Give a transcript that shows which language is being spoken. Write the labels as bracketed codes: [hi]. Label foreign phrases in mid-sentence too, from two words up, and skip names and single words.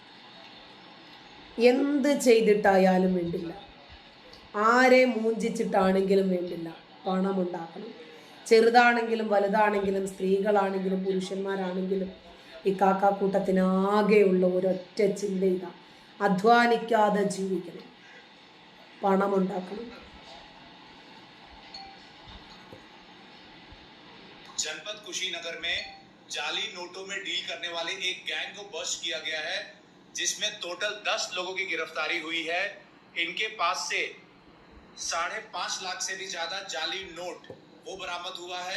[ml] എന്ത് ചെയ്തിട്ടായാലും വേണ്ടില്ല, ആരെ മൂഞ്ചിച്ചിട്ടാണെങ്കിലും വേണ്ടില്ല, പണമുണ്ടാക്കണം. ചെറുതാണെങ്കിലും വലുതാണെങ്കിലും സ്ത്രീകളാണെങ്കിലും പുരുഷന്മാരാണെങ്കിലും ഈ കാക്കാക്കൂട്ടത്തിനാകെയുള്ള ഒരൊറ്റ ചിന്ത ഇതാ: അധ്വാനിക്കാതെ ജീവിക്കണം, പണമുണ്ടാക്കണം. [hi] जनपद कुशीनगर में जाली नोटों में डील करने वाले एक गैंग को बस्ट किया गया है, जिसमें टोटल 10 लोगों की गिरफ्तारी हुई है। इनके पास से 5.5 लाख से भी ज्यादा जाली नोट वो बरामद हुआ है।